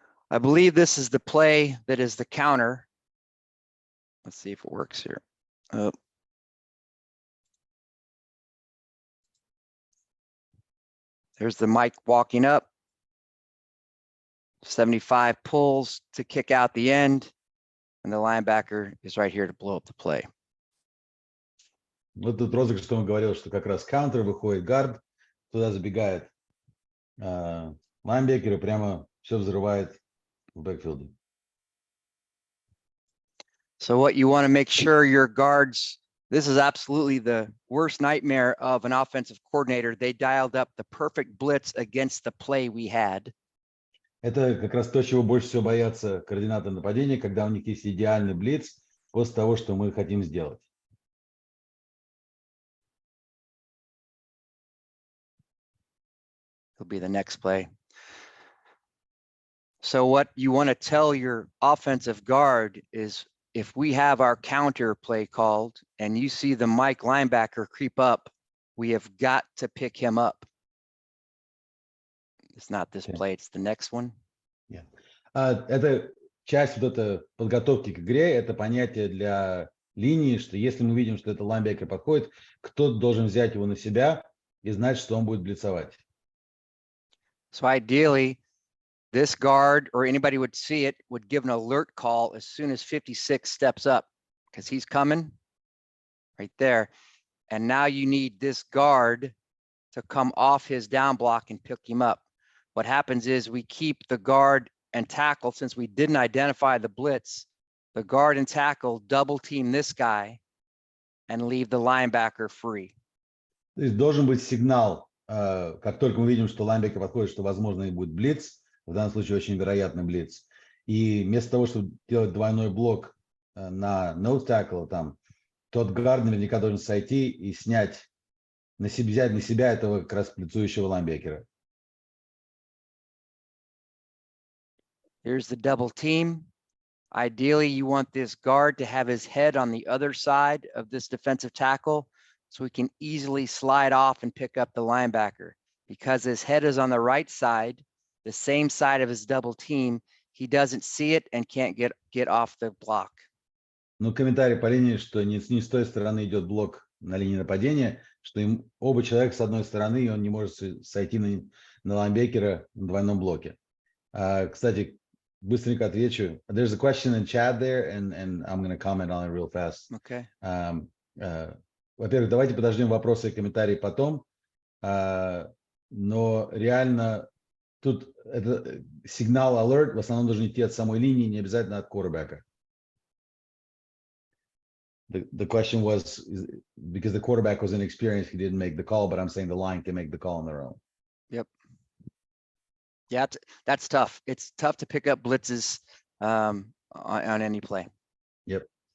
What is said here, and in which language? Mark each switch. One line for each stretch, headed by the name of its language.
English: I believe this is the play that is the counter. Let's see if it works here. Oh. There's the Mike walking up. 75 pulls to kick out the end. And the linebacker is right here to blow up the play.
Russian: Вот тут розыгрыш, что он говорил, что как раз каунтер, выходит гард, туда забегает лайнбекер и прямо все взрывает в бэкфилде.
English: So what you want to make sure your guards, this is absolutely the worst nightmare of an offensive coordinator. They dialed up the perfect blitz against the play we had.
Russian: Это как раз то, чего больше всего боятся координаторы нападения, когда у них есть идеальный блиц после того, что мы хотим сделать.
English: It'll be the next play. So what you want to tell your offensive guard is if we have our counter play called and you see the Mike linebacker creep up, we have got to pick him up. It's not this play, it's the next one. Yeah.
Russian: Это часть вот этой подготовки к игре, это понятие для линии, что если мы видим, что это лайнбекер подходит, кто-то должен взять его на себя и знать, что он будет блицовать.
English: So ideally, this guard or anybody would see it, would give an alert call as soon as 56 steps up because he's coming right there. And now you need this guard to come off his down block and pick him up. What happens is we keep the guard and tackle, since we didn't identify the blitz, the guard and tackle double team this guy and leave the linebacker free.
Russian: То есть должен быть сигнал, как только мы видим, что лайнбекер подходит, что возможно и будет блиц, в данном случае очень вероятный блиц. И вместо того, чтобы делать двойной блок на nose tackle, там, тот гард наверняка должен сойти и снять, взять на себя этого как раз блицующего лайнбекера.
English: Here's the double team. Ideally, you want this guard to have his head on the other side of this defensive tackle so he can easily slide off and pick up the linebacker. Because his head is on the right side, the same side of his double team, he doesn't see it and can't get off the block.
Russian: Ну, комментарий по линии, что не с той стороны идет блок на линии нападения, что им оба человека с одной стороны, и он не может сойти на лайнбекера на двойном блоке. Кстати, быстренько отвечу.
English: There's a question in chat there, and I'm going to comment on it real fast. Okay.
Russian: Во-первых, давайте подождем вопросы и комментарии потом. Но реально тут это сигнал alert в основном должен идти от самой линии, не обязательно от quarterback.
English: The question was, because the quarterback was inexperienced, he didn't make the call, but I'm saying the line can make the call on their own. Yep. Yeah, that's tough. It's tough to pick up blitzes on any play. Yep.